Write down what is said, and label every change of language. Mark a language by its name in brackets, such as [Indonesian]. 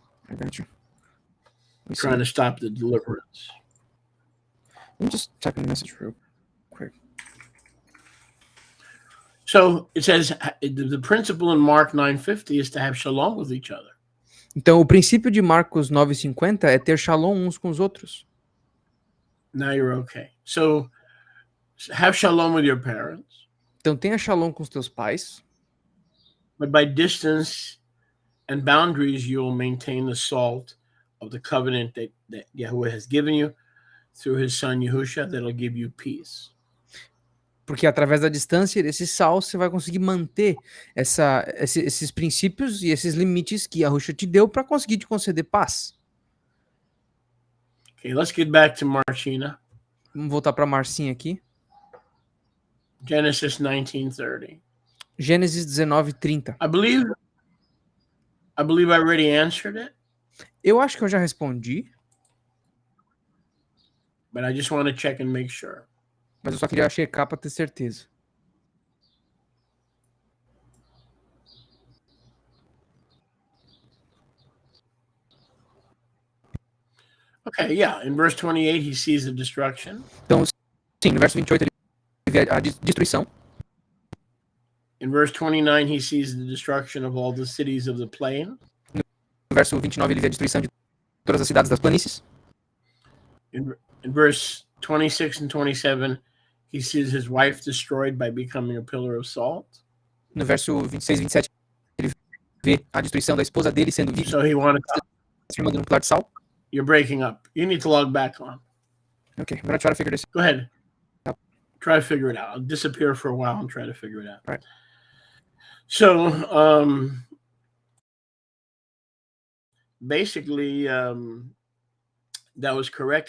[English] I got you. Trying to stop the deliverance. Let me just type in the message real quick. So it says the principle in Mark 9:50 is to have shalom with each other. [Portuguese] Então, o princípio de Marcos 9:50 é ter shalom uns com os outros. [English] Now you're okay. So have shalom with your parents. [Portuguese] Então, tenha shalom com os teus pais. [English] But by distance and boundaries, you'll maintain the salt of the covenant that Yahuwah has given you through his son Yahusha, that'll give you peace. [Portuguese] Porque através da distância desse sal, você vai conseguir manter esses princípios e esses limites que Yahusha te deu para conseguir te conceder paz. [English] Okay, let's get back to Marcina. [Portuguese] Vamos voltar para Marcinha aqui. [English] Genesis 19:30. [Portuguese] Gênesis 19:30. [English] I believe I already answered it. [Portuguese] Eu acho que eu já respondi. [English] But I just want to check and make sure. [Portuguese] Mas eu só queria checar para ter certeza. [English] Okay, yeah. In verse 28, he sees the destruction. [Portuguese] Então, sim, no verso 28 ele vê a destruição. [English] In verse 29, he sees the destruction of all the cities of the plain. [Portuguese] No verso 29 ele vê a destruição de todas as cidades das planícies. [English] In verse 26 and 27, he sees his wife destroyed by becoming a pillar of salt. [Portuguese] No verso 26 e 27, ele vê a destruição da esposa dele sendo [English] So he wanted to, [Portuguese] transformando num pilar de sal. [English] you're breaking up. You need to log back on. Okay, I'm gonna try to figure this. Go ahead. Try to figure it out. I'll disappear for a while and try to figure it out. Right. So basically, that was correct.